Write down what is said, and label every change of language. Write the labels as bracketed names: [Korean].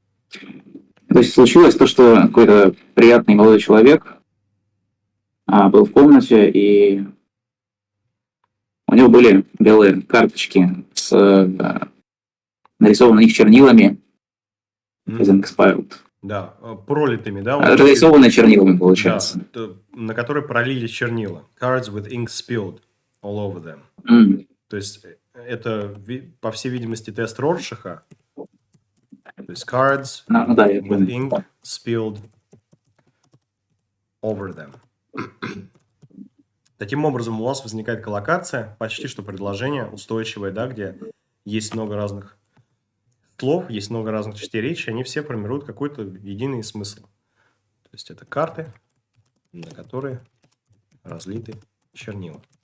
[Russian] То есть случилось то, что какой-то приятный молодой человек был в комнате, и у него были белые карточки с нарисованы на них чернилами. [English] Expired. [Russian] Да, пролитыми, да? Нарисованные чернилами, получается. Да, на которые пролились чернила. [English] Cards with ink spilled all over them. [Russian] То есть это, по всей видимости, тест Роршаха. То есть [English] cards with ink spilled over them. [Russian] Таким образом, у вас возникает коллокация, почти что предложение устойчивое, да, где есть много разных слов, есть много разных частей речи, они все формируют какой-то единый смысл. То есть это карты, на которые разлиты чернила.